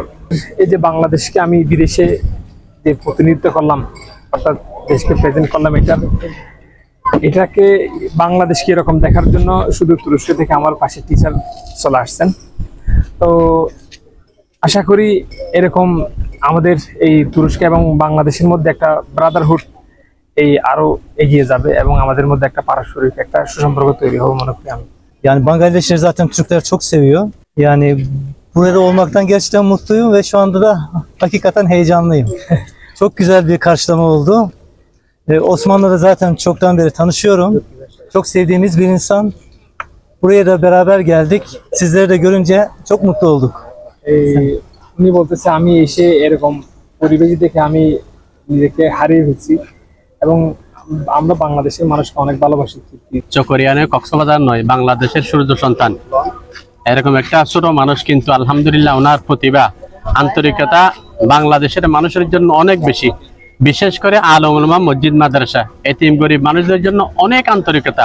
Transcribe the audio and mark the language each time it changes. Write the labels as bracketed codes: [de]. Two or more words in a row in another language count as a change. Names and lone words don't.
[bn] এই যে বাংলাদেশকে আমি বিদেশে যে প্রতিনিধিত্ব করলাম, অর্থাৎ দেশকে প্রেজেন্ট করলাম, এটাকে বাংলাদেশকে এরকম দেখার জন্য শুধু তুরস্ক থেকে আমার পাশে টিচার চলে আসছেন। তো আশা করি এরকম আমাদের এই তুরস্ক এবং বাংলাদেশের মধ্যে একটা ব্রাদারহুড এই আরো এগিয়ে যাবে এবং আমাদের মধ্যে একটা পারস্পরিক একটা সুসম্পর্ক তৈরি হবে মনে করি আমি। [tr] Yani Bangladeşleri zaten Türkler çok seviyor. Yani burada olmaktan gerçekten mutluyum ve şu anda da hakikaten heyecanlıyım. Çok güzel bir karşılama oldu. Osman'la da zaten çoktan beri tanışıyorum. Çok sevdiğimiz bir insan. Buraya da beraber geldik. Sizleri de görünce çok mutlu olduk. [bn] উনি বলতেছে আমি এসে এরকম পরিবেশ দেখে আমি নিজেকে হারিয়ে ফেলছি এবং আমরা বাংলাদেশের মানুষকে অনেক ভালোবাসি। চকরিয়ানে কক্সবাজার নয়, বাংলাদেশের সূর্য সন্তান এরকম একটা ছোট মানুষ, কিন্তু আলহামদুলিল্লাহ ওনার প্রতিভা আন্তরিকতা বাংলাদেশের মানুষের জন্য অনেক বেশি, বিশেষ করে আলেম ওলামা মসজিদ মাদ্রাসা এতিম গরিব মানুষদের জন্য অনেক আন্তরিকতা।